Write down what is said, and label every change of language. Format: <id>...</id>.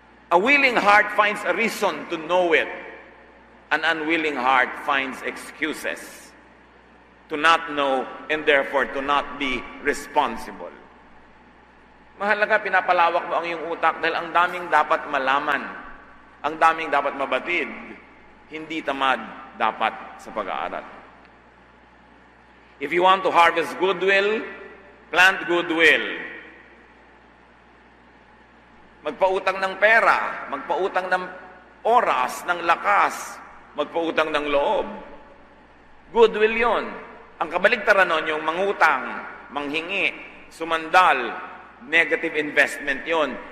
<en>A willing heart finds a reason to know it. An unwilling heart finds excuses to not know and therefore to not be responsible.</en> <tl>Mahalaga, pinapalawak mo ang iyong utak dahil ang daming dapat malaman, ang daming dapat mabatid, hindi tamad dapat sa pag-aaral.</tl> <en>If you want to harvest goodwill, plant goodwill.</en> <tl>Magpautang ng pera, magpautang ng oras, ng lakas, magpautang ng loob. Goodwill yon. Ang kabaligtaran nun, yung mangutang, manghingi, sumandal,</tl> <en>negative investment</en> <tl>yon.</tl>